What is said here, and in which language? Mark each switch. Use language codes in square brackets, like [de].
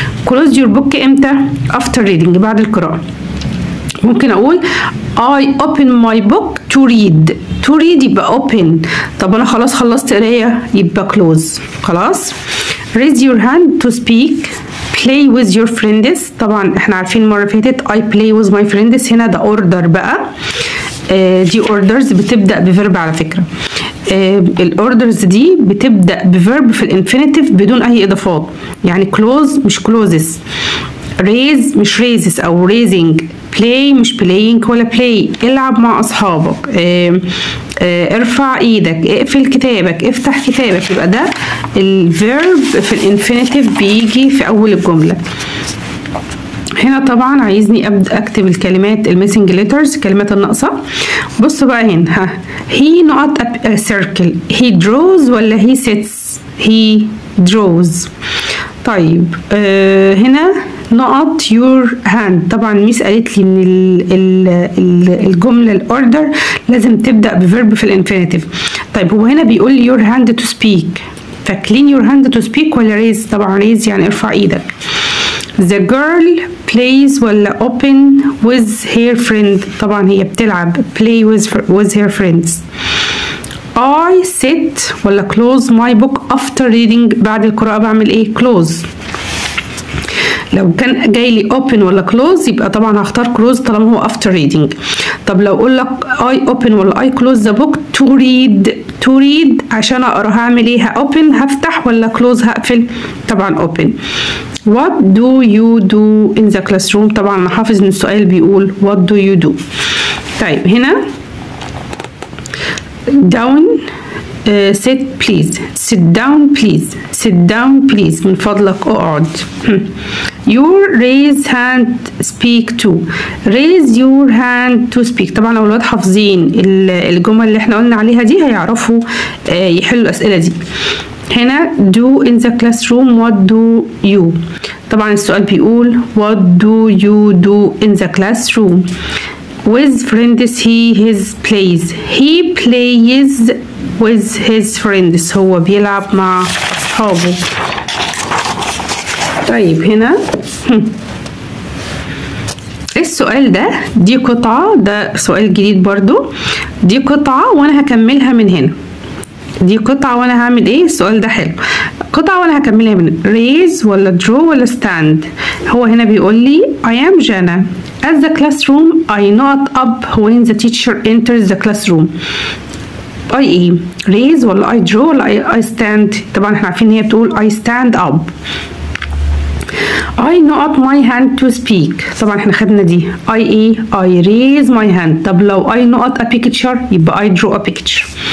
[en] close your book [ar] امتى؟ [en] after reading [ar] بعد القراءة. ممكن اقول [en] I open my book to read. to read يبقى open. [ar] طب انا خلاص خلصت قراية يبقى close. خلاص. [en] raise your hand to speak. play with your friends. [ar] طبعا احنا عارفين المرة اللي فاتت [en] I play with my friends. [ar] هنا ده order بقى. دي orders بتبدأ بفيرب على فكرة. الاوردرز دي بتبدأ بفيرب في الانفينيتيف بدون اي اضافات. يعني close مش closes. [en] raise مش raises او raising. play مش playing ولا play. [ar] العب مع اصحابك. ارفع ايدك. اقفل كتابك. افتح كتابك. يبقى ده الفيرب في الانفينيتيف بيجي في اول الجملة. هنا طبعا عايزني ابدا اكتب الكلمات الميسنج ليترز، الكلمات الناقصه. [en] بصوا بقى هنا he not a circle. he draws ولا he sits. he draws. طيب هنا not your hand. [ar] طبعا ميس قالت لي ان الجمله الاوردر لازم تبدا بفيرب في الانفينيتيف. طيب هو هنا بيقول لي your hand to speak. [en] فclean your hand to speak ولا raise. [ar] طبعا raise يعني ارفع ايدك. [en] The girl plays ولا open with her friend. طبعا هي بتلعب play with her friends. I sit ولا close my book after reading. [ar] بعد القراءة بعمل ايه؟ [en] close. [ar] لو كان جاي لي open ولا close يبقى طبعا هختار close طالما هو after reading. طب لو اقول لك I open ولا [en] I close the book to read، [ar] to read عشان اقرا هعمل ايه؟ open هفتح ولا close هقفل؟ طبعا open. [en] What do you do in the classroom؟ [ar] طبعا انا حافظ ان السؤال بيقول [en] what do you do. طيب هنا down sit please، sit down please، sit down please، [ar] من فضلك اقعد. [en] your raise hand speak to، raise your hand to speak. [ar] طبعا لو الولاد حافظين الجمل اللي احنا قلنا عليها دي هيعرفوا يحلوا الاسئله دي. [en] هنا do in the classroom what do you. طبعا السؤال بيقول what do you do in the classroom. with friends he his plays، he plays with his friends، [ar] هو بيلعب مع أصحابه. طيب هنا السؤال ده دي قطعة، ده سؤال جديد برضو، دي قطعة وأنا هكملها من هنا. دي قطعة وأنا هعمل إيه؟ السؤال ده حلو. قطعة وأنا هكملها من هنا. [en] raise ولا draw ولا stand. [ar] هو هنا بيقول لي I am Jana. [en] At the classroom I not up when the teacher enters the classroom. I ايه؟ raise ولا I draw ولا I stand؟ طبعا احنا عارفين ان هي بتقول I stand up. I not my hand to speak، طبعا احنا خدنا دي. I ايه؟ I raise my hand. طب لو I not a picture يبقى I draw a picture.